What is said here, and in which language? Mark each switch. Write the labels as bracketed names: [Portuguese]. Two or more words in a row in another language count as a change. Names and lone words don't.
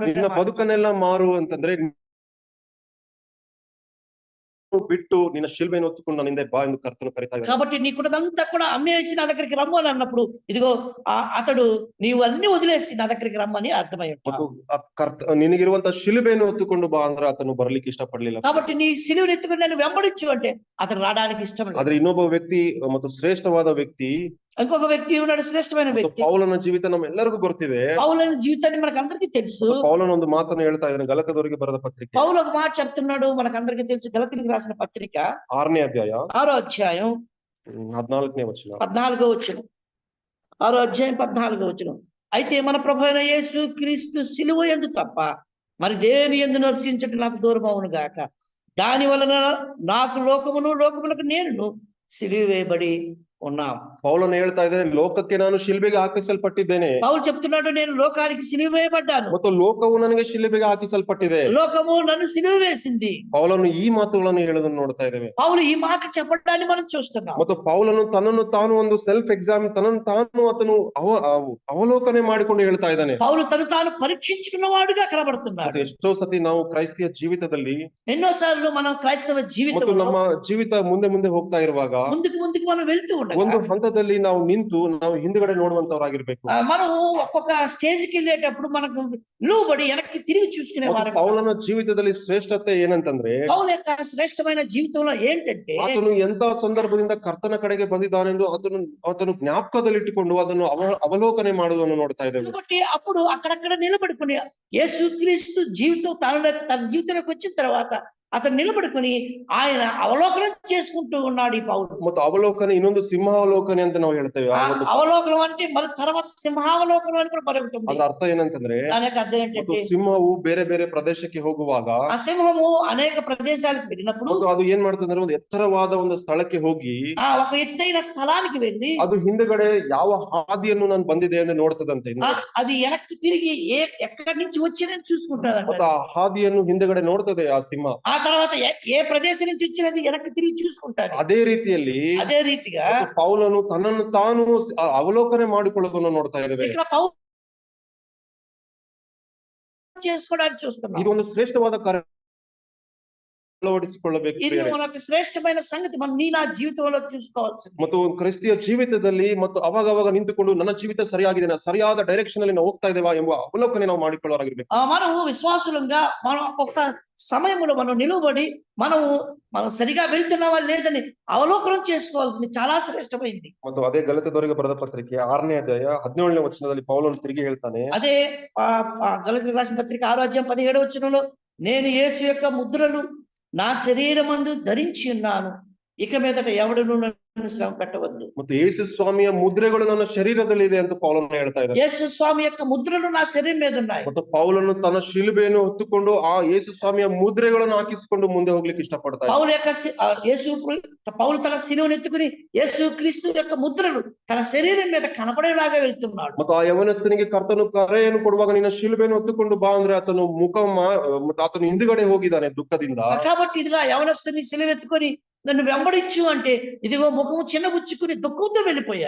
[Kannada] ನಿನ್ನ ಬದುಕನ್ನೆಲ್ಲ ಮಾರು ಅಂತಂದ್ರೆ ಬಿಟ್ಟು ನಿನ್ನ ಶಿಲ್ಬೆಯನ್ನು ಹೊತ್ತುಕೊಂಡು ನನ್ನ ಹಿಂದೆ ಬಾ ಎಂದು ಕರ್ತನು ಕರೀತಾ ಇದ್ದಾನೆ. [Telugu] కాబట్టి నీకున్నదంతా కూడా అమ్మేసి నా దగ్గరికి రమ్ము అని అన్నప్పుడు ఇదిగో అతడు నీవు అన్ని వదిలేసి నా దగ్గరికి రమ్మని అర్థమై [Kannada] ಮತ್ತು ನಿನಗಿರುವಂತ ಶಿಲುಬೆಯನ್ನು ಹೊತ್ತುಕೊಂಡು ಬಾ ಅಂದ್ರೆ ಆತನು ಬರ್ಲಿಕ್ಕೆ ಇಷ್ಟಪಡ್ಲಿಲ್ಲ. [Telugu] కాబట్టి నీ సిలువను ఎత్తుకుని నన్ను వెంబడించు అంటే అతను రావడానికి ఇష్టం లేదు. [Kannada] ಆದ್ರೆ ಇನ್ನೊಬ್ಬ ವ್ಯಕ್ತಿ ಮತ್ತು ಶ್ರೇಷ್ಠವಾದ ವ್ಯಕ್ತಿ, [Telugu] ఇంకొక వ్యక్తి ఉన్నాడు, శ్రేష్టమైన వ్యక్తి. [Kannada] ಪೌಲನ ಜೀವಿತ ನಮ್ಮೆಲ್ಲರಿಗೂ ಗೊತ್ತಿದೆ. [Telugu] పౌలన జీవితాన్ని మనకందరికీ తెలుసు. [Kannada] ಪೌಲನ ಒಂದು ಮಾತನ್ನು ಹೇಳ್ತಾ ಇದ್ದಾನೆ ಗಲತ್ಯದವರಿಗೆ ಬರೆದ ಪತ್ರಿಕೆ, [Telugu] పౌలు ఒక మాట చెప్తున్నాడు, మనకందరికీ తెలుసు. గలతీయులకు రాసిన పత్రిక [Kannada] 6ನೇ ಅಧ್ಯಾಯ [Telugu] 6వ అధ్యాయం [Kannada] 14ನೇ ವಚನ. [Telugu] 14వ వచనం. 6వ అధ్యాయం 14వ వచనం. అయితే మన ప్రభువైన యేసు క్రీస్తు సిలువ యందు తప్ప మరి దేని యందు నర్శించుట నాకు దూరం అవును గాక. దాని వలన నాకు లోకమునకు నేను సిలువ వేయబడి ఉన్నాం. [Kannada] ಪೌಲನು ಹೇಳ್ತಾ ಇದ್ದಾನೆ, ಲೋಕಕ್ಕೆ ನಾನು ಶಿಲ್ಬೆಗೆ ಹಾಕಿಸಲ್ಪಟ್ಟಿದ್ದೇನೆ [Telugu] పౌలు చెప్తున్నాడు, నేను లోకానికి సిలువ వేయబడ్డాను, [Kannada] ಮತ್ತು ಲೋಕವು ನನಗೆ ಶಿಲ್ಬೆಗೆ ಹಾಕಿಸಲ್ಪಟ್ಟಿದೆ. [Telugu] లోకము నన్ను సిలువ వేసింది. [Kannada] ಪೌಲನು ಈ ಮಾತುಗಳನ್ನು ಹೇಳೋದನ್ನು ನೋಡ್ತಾ ಇದ್ದೇವೆ. [Telugu] పౌలు ఈ మాట చెప్పడాన్ని మనం చూస్తున్నాం. [Kannada] ಮತ್ತು ಪೌಲನು ತನ್ನನ್ನು ತಾನು ಒಂದು [English] self exam, [Kannada] ತನ್ನನ್ನು ತಾನು ಆತನು ಅವಲೋಕನೆ ಮಾಡಿಕೊಂಡು ಹೇಳ್ತಾ ಇದ್ದಾನೆ. [Telugu] పౌలు తను తాను పరీక్షించుకున్న వాడుగా కనబడుతున్నాడు. [Kannada] ಮತ್ತು ಎಷ್ಟೋ ಸತಿ ನಾವು ಕ್ರೈಸ್ತಿಯ ಜೀವಿತದಲ್ಲಿ [Telugu] ఎన్నోసార్లు మనం క్రైస్తవ [Kannada] ಮತ್ತು [Telugu] జీవితంలో [Kannada] ನಮ್ಮ ಜೀವಿತ ಮುಂದೆ ಹೋಗ್ತಾ ಇರುವಾಗ [Telugu] ముందుకు మనం వెళ్తూ [Kannada] ಒಂದು [Telugu] ఉండగా [Kannada] ಹಂತದಲ್ಲಿ ನಾವು ನಿಂತು ನಾವು ಹಿಂದ್ಗಡೆ ನೋಡುವಂತವರಾಗಿರ್ಬೇಕು. [Telugu] మనం ఒక్కొక్క స్టేజ్కి వెళ్ళేటప్పుడు మనకు నిలువబడి వెనక్కి తిరిగి చూసుకునే వారు. [Kannada] ಪೌಲನ ಜೀವಿತದಲ್ಲಿ ಶ್ರೇಷ್ಠತೆ ಏನಂತಂದ್ರೆ, [Telugu] పౌలు యొక్క శ్రేష్టమైన జీవితంలో ఏంటంటే, [Kannada] ಆತನು ಎಂತ ಸಂದರ್ಭದಿಂದ ಕರ್ತನ ಕಡೆಗೆ ಬಂದಿದ್ದಾನೆಂದು ಆತನು ಜ್ಞಾಪಕದಲ್ಲಿಟ್ಟುಕೊಂಡು ಅದನ್ನು ಅವಲೋಕನೆ ಮಾಡುವುದನ್ನು ನೋಡ್ತಾ ಇದ್ದೇವೆ. [Telugu] కాబట్టి అప్పుడు అక్కడక్కడ నిలబడుకుని యేసుక్రీస్తు జీవితం తన జీవితంలోకి వచ్చిన తర్వాత అతను నిలబడుకుని ఆయన అవలోకనం చేసుకుంటూ ఉన్నాడు ఈ పౌలు. [Kannada] ಮತ್ತು ಅವಲೋಕನೆ ಇನ್ನೊಂದು ಸಿಂಹಾವಲೋಕನೆ ಅಂತ ನಾವು ಹೇಳ್ತೇವೆ. [Telugu] అవలోకనం అంటే మరి తర్వాత సింహావలోకనం అని కూడా పరుగుతుంది. [Kannada] ಅದರ ಅರ್ಥ ಏನಂತಂದ್ರೆ, [Telugu] దాని యొక్క అర్థం ఏంటంటే, [Kannada] ಸಿಂಹವು ಬೇರೆ ಬೇರೆ ಪ್ರದೇಶಕ್ಕೆ ಹೋಗುವಾಗ [Telugu] ఆ సింహము అనేక ప్రదేశాలకు వెళ్ళినప్పుడు [Kannada] ಅದು ಏನ್ ಮಾಡ್ತಂದ್ರೆ, ಒಂದು ಎತ್ತರವಾದ ಒಂದು ಸ್ಥಳಕ್ಕೆ ಹೋಗಿ [Telugu] ఒక ఎత్తైన స్థలానికి వెళ్ళి [Kannada] ಅದು ಹಿಂದಗಡೆ ಯಾವ ಹಾದಿಯನ್ನು ನಾನು ಬಂದಿದೆ ಎಂದು ನೋಡ್ತದಂತೆ. [Telugu] అది వెనక్కి తిరిగి ఎక్కడి నుంచి వచ్చిందని చూసుకుంటాడు. [Kannada] ಮತ್ತು ಆ ಹಾದಿಯನ್ನು ಹಿಂದಗಡೆ ನೋಡ್ತದೆ ಆ ಸಿಂಹ. [Telugu] ఆ తర్వాత ఏ ప్రదేశం నుంచి వచ్చినది వెనక్కి తిరిగి చూసుకుంటాడు. [Kannada] ಅದೇ ರೀತಿಯಲ್ಲಿ [Telugu] అదే రీతిగా [Kannada] ಪೌಲನು ತನ್ನನ್ನು ತಾನು ಅವಲೋಕನೆ ಮಾಡಿಕೊಳ್ಳೋದನ್ನು ನೋಡ್ತಾ ಇದ್ದೇವೆ. [Telugu] ఇక్కడ పౌలు చేసుకోవడానికి చూస్తున్నాం. [Kannada] ಇದು ಒಂದು ಶ್ರೇಷ್ಠವಾದ ಕಾರ್ಯ ಅಳವಡಿಸಿಕೊಳ್ಳಬೇಕು. [Telugu] ఇది మనకు శ్రేష్ఠమైన సంగతి, మనం నీ నా జీవితంలో చూసుకోవాల్సింది. [Kannada] ಮತ್ತು ಕ್ರಿಸ್ತಿಯ ಜೀವಿತದಲ್ಲಿ ಮತ್ತು ಅವಾಗ ನಿಂತುಕೊಂಡು ನನ್ನ ಜೀವಿತ ಸರಿಯಾಗಿದೆ, ಸರಿಯಾದ ಡೈರೆಕ್ಷನ್ ಅಲ್ಲಿ ನಾವು ಹೋಗ್ತಾ ಇದ್ದೇವಾ ಎಂಬ ಅವಲೋಕನೆ ನಾವು ಮಾಡಿಕೊಳ್ಳೋರಾಗಿರ್ಬೇಕು. [Telugu] మనం విశ్వాసులంగా మనం ఒక సమయంలో మనం నిలబడి మనం సరిగా వెళ్తున్నావా లేదని అవలోకనం చేసుకోవాల్సింది చాలా శ్రేష్టమైంది. [Kannada] ಮತ್ತು ಅದೇ ಗಲಾತ್ಯದವರಿಗೆ ಬರೆದ ಪತ್ರಿಕೆ 6ನೇ ಅಧ್ಯಾಯ 17ನೇ ವಚನದಲ್ಲಿ ಪೌಲನು ತಿರುಗಿ ಹೇಳ್ತಾನೆ, [Telugu] అదే గలాతీయులకు రాసిన పత్రిక 6వ అధ్యాయం 17వ వచనంలో, నేను యేసు యొక్క ముద్రలు నా శరీరమందు ధరించి ఉన్నాను, ఇక మీదట ఎవడును నన్ను శ్రమ పెట్టవద్దు. [Kannada] ಮತ್ತು ಯೇಸು ಸ್ವಾಮಿಯ ಮುದ್ರೆಗಳು ನನ್ನ ಶರೀರದಲ್ಲಿ ಇದೆ ಅಂತ ಪೌಲನು ಹೇಳ್ತಾ ಇದ್ದಾನೆ. [Telugu] యేసు స్వామి యొక్క ముద్రలు నా శరీరం మీద ఉన్నాయి. [Kannada] ಮತ್ತು ಪೌಲನು ತನ್ನ ಶಿಲುಬೆಯನ್ನು ಹೊತ್ತುಕೊಂಡು ಆ ಯೇಸು ಸ್ವಾಮಿಯ ಮುದ್ರೆಗಳನ್ನು ಹಾಕಿಸಿಕೊಂಡು ಮುಂದೆ ಹೋಗ್ಲಿಕ್ಕೆ ಇಷ್ಟಪಡ್ತಾ ಇದ್ದಾನೆ. [Telugu] పౌలు తన శిలువను ఎత్తుకుని యేసు క్రీస్తు యొక్క ముద్రలు తన శరీరం మీద కనపడేలాగా వెళ్తున్నాడు. [Kannada] ಮತ್ತು ಆ ಯವನಸ್ಥನಿಗೆ ಕರ್ತನು ಕರೆಯನ್ನು ಕೊಡುವಾಗ ನಿನ್ನ ಶಿಲುಬೆಯನ್ನು ಹೊತ್ತುಕೊಂಡು ಬಾ ಅಂದ್ರೆ ಆತನು ಆತನು ಹಿಂದುಗಡೆ ಹೋಗಿದ್ದಾನೆ ದುಃಖದಿಂದ. [Telugu] కాబట్టి ఇదిగా యవనస్తుని శిలువ ఎత్తుకొని నన్ను వెంబడించు అంటే ఇదిగో ముఖము చిన్నబుచ్చుకుని దుఃఖంతో వెళ్ళిపోయాడు.